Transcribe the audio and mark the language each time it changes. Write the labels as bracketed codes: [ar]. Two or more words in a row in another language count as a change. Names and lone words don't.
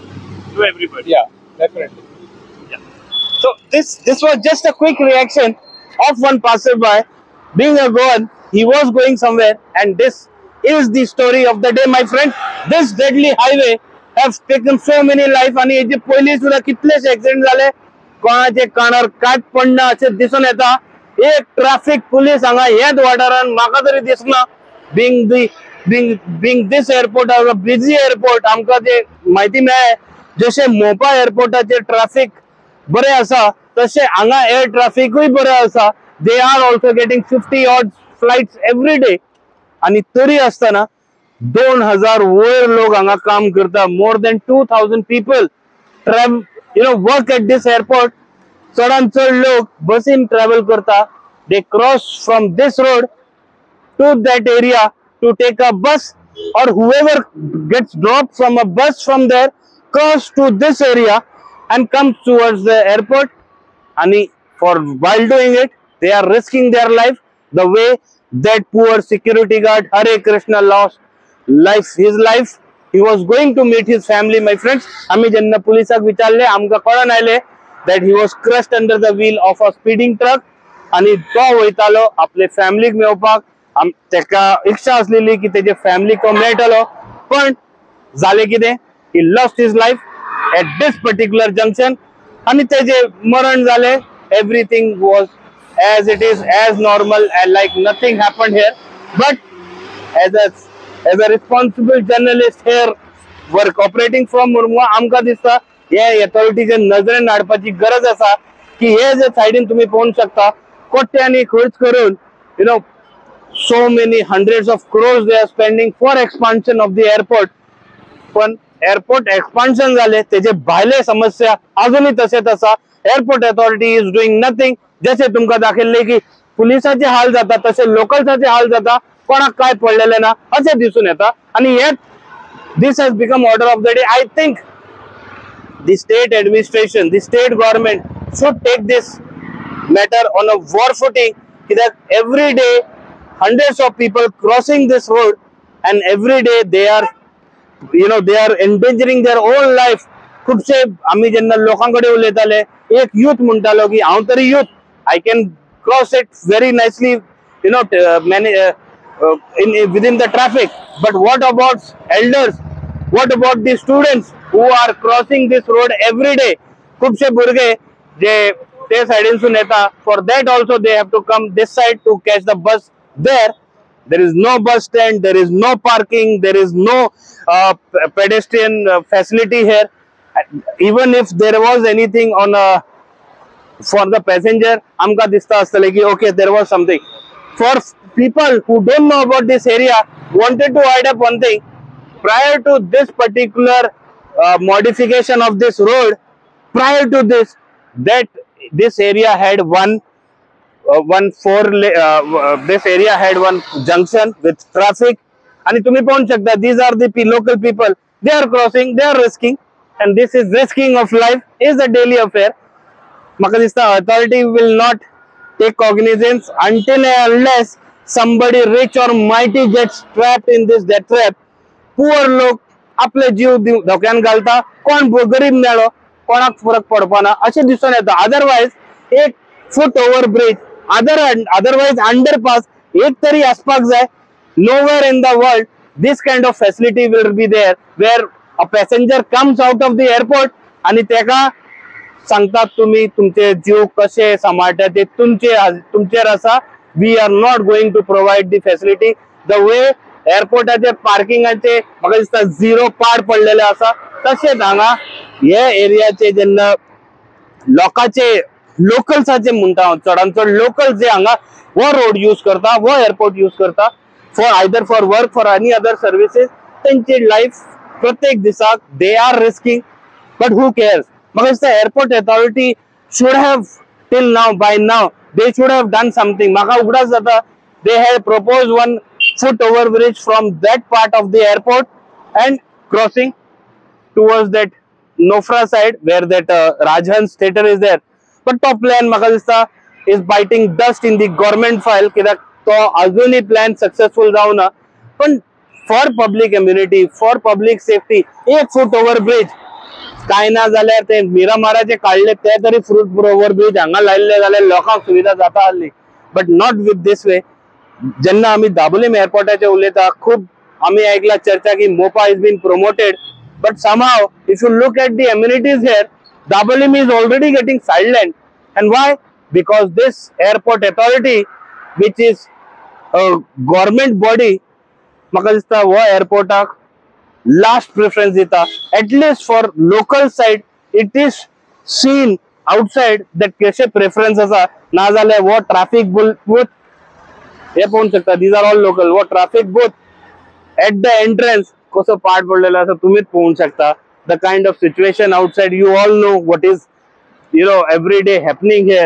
[en] To everybody. Yeah, definitely. So this was just a quick reaction of one passerby. Being a Goan, he was going somewhere, and this is the story of the day, my friend. This deadly highway have taken so many life, [kok] आणि जे पयली सुद्धा कितलेशे एक्सिडेंट झाले, कोणाचे कानार काट पडना असे दिसून येता. एक ट्रॅफिक पुलिस हांगा ह्याच वाठारान म्हाका तरी दिसना. [en] being this airport as a busy airport, [kok] आमकां जे माहिती मेळ्ळे जशे मोपा एअरपोर्टाचे ट्रॅफिक बरे आसा, तसे हांगा एअर ट्रॅफिकूय बरे आसा. [en] They are also getting 50 odd flights every day, [kok] आणि तरी असताना 2000 वयर लोक हांगा काम करता. [en] More than 2000 people work at this airport. [kok] चडान चड लोक बसीन ट्रॅव्हल करता. [en] They cross from this road to that area to take a bus, or whoever gets dropped from a bus from there cross to this area and comes towards the airport. And while doing it, they are risking their life, the way that poor security guard Hare Krishna lost his life. He was going to meet his family, my friends. [kok] आम्ही जेन्ना पुलिसाक विचारले, आमकां कळून आयले [en] that he was crushed under the wheel of a speeding truck, [kok] आणि तो वयतालो आपले फॅमिलीक मेळपाक. तेका इच्छा असलेली की तेजे फॅमिलीक तो मेळटलो, पण जाले कितें, [en] he lost his life at this particular junction, [kok] आणि तेजे मरण जाले. [en] Everything was as it is, as normal, and like nothing happened here. But as a responsible journalist here, work operating from Murmua, [kok] आमकां दिसता हे अथॉरिटीचे नजरेन हाडपाची गरज आसा की हे जे सायडीन तुम्ही पळोवंक शकता, कोट्यांनी खर्च करून [en] so many hundreds of crores they are spending for expansion of the airport. [kok] पण [en] airport expansion [kok] झाले, त्याचे भायले समस्या अजूनही तसे तसा. [en] Airport authority is doing nothing. [kok] जसे तुमका दाखवले की पुलिसाचे हाल जातात तसे लोकलचे हाल जातात, कोणाक काय पडलेले ना असे दिसून येतात. [en] आणि yet this has become order of the day. I think the state administration, the state government should take this matter on a war footing, that every day hundreds of people crossing this road and every day they are, they are endangering their own life. [kok] खूपशे आम्ही ज्यांना लोकांकडे उलयताले, एक youth म्हणतालो की हांव तरी youth, [en] I can cross it very nicely, within the traffic. But what about elders? What about the students who are crossing this road every day? खूपशे भुरगे जे ते साइडीनसून येता, for that also they have to come this side to catch the bus there. There is no bus stand, there is no parking, there is no pedestrian facility here. Even if there was anything on for the passenger, [kok] amka dista astale ki [en] okay, there was something. For people who don't know about this area, wanted to add up one thing. Prior to this particular modification of this road, prior to this, this area had this area had one junction with traffic. [kok] And तुम्ही पाहू शकता, [en] these are the local people, they are crossing, they are risking, and this is risking of life is a daily affair. [kok] Maka dista [en] authority will not take cognizance until and unless somebody rich or mighty gets trapped in this death trap. [kok] पुअर लोक आपले जीव धोक्यान घालता, कोण गरीब मेळो कोणाक फरक पडपाना असे दिसून येता. अदरवाइज एक [en] foot over bridge, otherwise underpass [kok] एक तरी आसपाक जाय. [en] Nowhere in the world this kind of facility will be there where a passenger comes out of the airport [kok] आणि तेका सांगतात तुम्ही तुमचे जीव कसे सांभाळता ते तुमचेर आसा. [en] We are not going to provide the facility the way [kok] एअरपोर्टाचे पार्किंगाचे म्हाका दिसता झिरो पाड पडलेले आसा. तशेंच हांगा हे एरियाचे जेन्ना लोकल्साचे म्हणटा हांव, चडांत चड लोकल जे हांगा वो [en] road use [kok] करता, वो [en] airport use [kok] करता [en] for work for any other services, [kok] तेंची लाईफ प्रत्येक दिसाक [en] they are risking. But who cares? [kok] म्हाका दिसता [en] Airport authority should have till now, by now they should have done something. [kok] म्हाका उगडास जाता [en] they had proposed one foot overbridge from that part of the airport and crossing towards that Nofra side where that Rajhans theater is there. But top plan [kok] maka dista [en] is biting dust in the government file [kok] kidak to azuni plan successful जावना. पण [en] for public immunity, for public safety, [kok] एक [en] foot overbridge [kok] काय ना जाल्यार ते मिरामाराचे काढले ते तरी [en] foot overbridge [kok] हांगा लायल्ले जाल्यार लोकांक सुविधा जाता आसली. [en] But not with this way. [kok] जेन्ना आम्ही दाबोलीम एअरपोर्टाचे उलयता, खूप आम्ही ऐकला चर्चा की [en] Mopa is been promoted, but somehow if you look at the amenities here, Dabolim is already getting sidelined. And why? Because this airport authority, which is a government body, [kok] म्हाका दिसता वो एअरपोर्टाक [en] last preference [kok] दिता. [en] at least for local side it is seen outside that [kok] कशे प्रेफरन्स आसा. ना जाल्यार वो [en] traffic booth [kok] हे पाहू शकता, [en] these are all local. [kok] वो [en] traffic booth at the entrance [kok] कसो पाड पडलेलो आसा तुम्हीच पाहू शकता. [en] the kind of situation outside, you all know what is every day happening here.